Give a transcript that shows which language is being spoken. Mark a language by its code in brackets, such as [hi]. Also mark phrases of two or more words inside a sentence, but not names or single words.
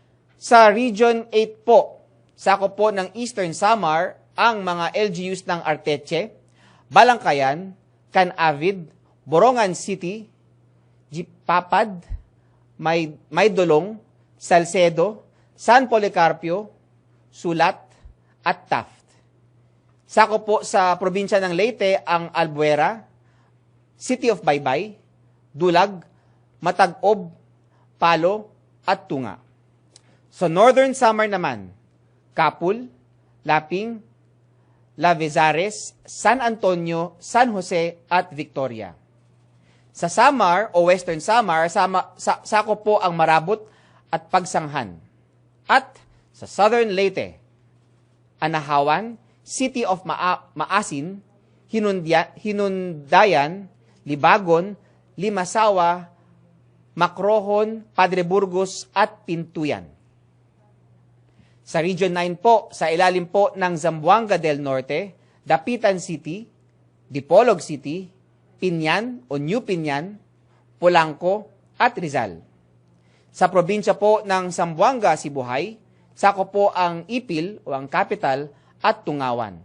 [tl] Sa Region 8 po, sakop po ng Eastern Samar ang mga LGUs ng Arteche, Balangkayan, Canavid, Borongan City, Jipapad, Maydolong, Salcedo, San Policarpio, Sulat, at Taft. Sakop po sa probinsya ng Leyte ang Albuera, City of Baybay, Dulag, Matag-Ob, Palo, at Tunga. Sa Northern Samar naman, Capul, Laping, Lavezares, San Antonio, San Jose, at Victoria. Sa Samar o Western Samar, sakop po ang Marabot at Pagsanghan. At sa Southern Leyte, Anahawan, City of Maasin, Hinundayan, Libagon, Limasawa, Macrohon, Padre Burgos, at Pintuyan. Sa Region 9 po, sa ilalim po ng Zamboanga del Norte, Dapitan City, Dipolog City, Pinyan o New Pinyan, Polanco, at Rizal. Sa probinsya po ng Zamboanga, Sibuhay, sakop po ang Ipil o ang capital at Tungawan.